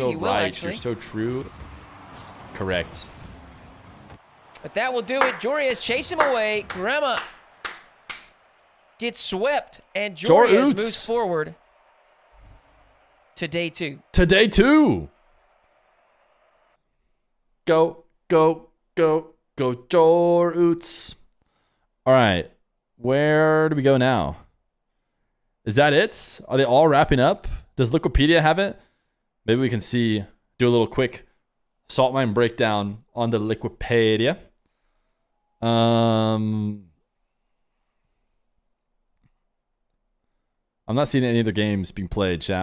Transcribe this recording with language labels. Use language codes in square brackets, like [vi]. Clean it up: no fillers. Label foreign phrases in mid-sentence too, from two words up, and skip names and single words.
[en] Maybe so he will right. actually. You're so true. correct. But that will do it. Jorias chase him away. Grandma gets swept, and Jorias moves forward to day 2. To day 2. Go, go, go, go, Joroots. All right. Where do we go now? Is that it? Are they all wrapping up? Does Liquipedia have it? Maybe we can see, do a little quick salt mine breakdown on the Liquipedia. I'm not seeing any other games being played, chat.